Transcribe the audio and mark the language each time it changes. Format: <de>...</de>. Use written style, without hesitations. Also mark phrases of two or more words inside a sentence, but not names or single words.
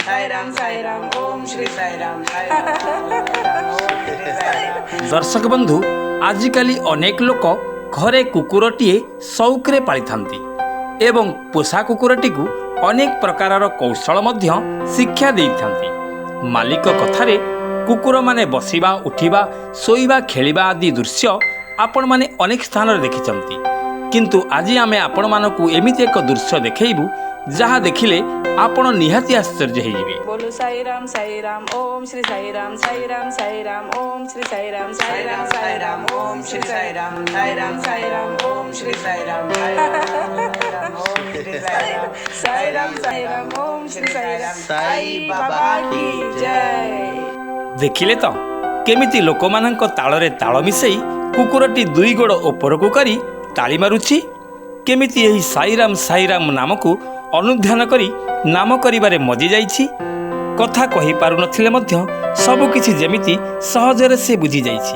<or>ଦର୍ଶକ ବନ୍ଧୁ ଆଜିକାଲି ଅନେକ ଲୋକ ଘରେ କୁକୁରଟିଏ ଶୌକରେ ପାଳି ଏବଂ ପୋଷା କୁକୁରଟି କୁ ଅନେକ ପ୍ରକାର କୌଶଳ ମଧ୍ୟ ଶିକ୍ଷା ଦେଇଥାନ୍ତି। ମାଲିକ କଥାରେ କୁକୁର ମାନେ ବସିବା ଉଠିବା ଶୋଇବା ଖେଳିବା ଆଦି ଦୃଶ୍ୟ ଆପଣ ମାନେ ଅନେକ ସ୍ଥାନ ଦେଖିଛନ୍ତି, କିନ୍ତୁ ଆଜି ଆମେ ଆପଣ ମାନଙ୍କୁ ଏମିତି ଏକ ଦୃଶ୍ୟ ଦେଖାଇବୁ ଯାହା ଦେଖିଲେ ଆପଣ ନିହାତି ଆଶ୍ଚର୍ଯ୍ୟ ହେବେ।</or> <hi>बोलो साई राम ओम श्री साई राम ओम श्री साई राम ओम श्री साई राम ओम श्री साई राम ओम श्री साई बाबा की जय।</hi> <or>ଦେଖିଲେ ତ କେମିତି ଲୋକମାନଙ୍କ ତାଳରେ ତାଳ ମିଶାଇ କୁକୁରଟି ଦୁଇ ଗୋଡ଼ ଉପରକୁ କରି ତାଳି ମାରୁଛି, କେମିତି ଏହି ସାଇରାମ ନାମକୁ ଅନୁଧ୍ୟାନ କରି ନାମ କରିବାରେ ମଜି ଯାଉଛି। କଥା କହି ପାରୁ ନଥିଲେ ମଧ୍ୟ ସବୁ କିଛି ଯେମିତି ସହଜରେ ସେ ବୁଝି ଯାଉଛି।</or>